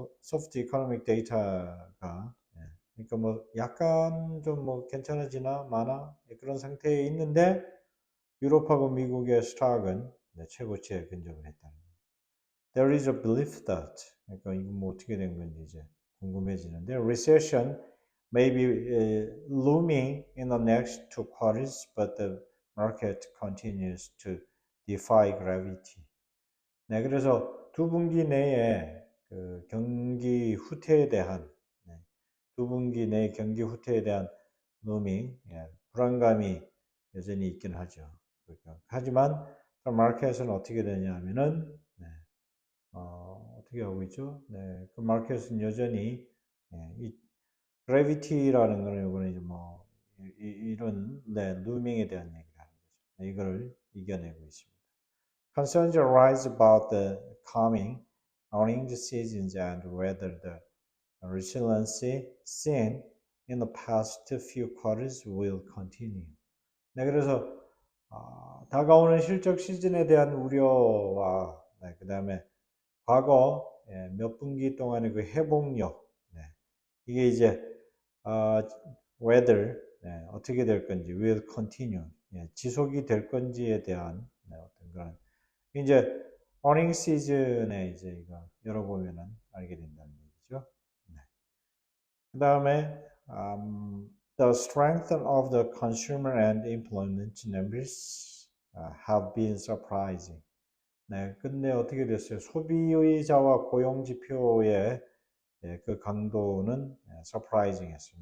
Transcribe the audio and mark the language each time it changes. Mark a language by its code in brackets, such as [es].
[ko] 소프트 이코노믹 데이터가 그러니까 뭐 약간 좀 뭐 괜찮아지나 마나 그런 상태에 있는데 유럽하고 미국의 스탁은 최고치에 근접을 했다는 거예요. [en] There is a belief that [ko] 그러니까 이거 뭐 어떻게 된 건지 이제 궁금해지는데 [en] recession may be looming in the next 2 quarters, but the market continues to defy gravity. [ko] 네, 그래서 두 분기 내에 그 경기 후퇴에 대한 두 분기 내 경기 후퇴에 대한 looming 불안감이 여전히 있긴 하죠. 하지만 마켓은 어떻게 되냐면은 어떻게 하고 있죠? 그 마켓은 여전히 이 그래비티라는 거는 이거는 이제 뭐 이런 루밍에 대한 얘기를 하는 거죠. 이걸 이겨내고 있습니다. [en] Concerns arise about the coming earnings seasons and whether the resiliency seen in the past few quarters will continue. [ko] 네, 그래서 다가오는 실적 시즌에 대한 우려와 그 다음에 과거 몇 분기 동안의 그 회복력 이게 이제 whether 어떻게 될 건지 [en] will continue [ko] 지속이 될 건지에 대한 어떤 그런 이제 earning 시즌에 이제 이거 열어보면은 알게 된다는 얘기죠. 그 다음에 [en] the strength of the consumer and employment numbers have been surprising. [ko] 근데 어떻게 됐어요? 소비의자와 고용 지표의 예, 그 강도는 surprising했어요.